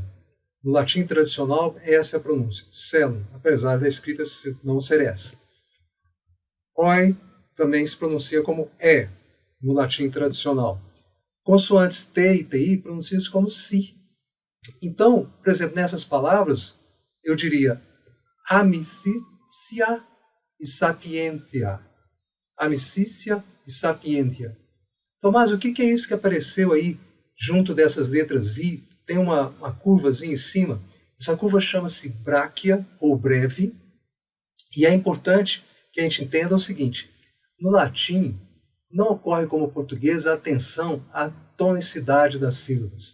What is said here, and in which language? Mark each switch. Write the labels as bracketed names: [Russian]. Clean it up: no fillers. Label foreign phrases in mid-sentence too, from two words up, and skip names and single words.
[Portuguese] No latim tradicional, essa é a pronúncia, celum, apesar da escrita não ser essa. Oi também se pronuncia como e, no latim tradicional. Consoantes t e ti pronunciam-se como si. Então, por exemplo, nessas palavras, eu diria amicitia e sapientia. Amicícia e sapientia. Tomás, o que é isso que apareceu aí junto dessas letras I? Tem uma curvazinha em cima. Essa curva chama-se bráquia ou breve. E é importante que a gente entenda o seguinte: no latim, não ocorre como no português a atenção à tonicidade das sílabas.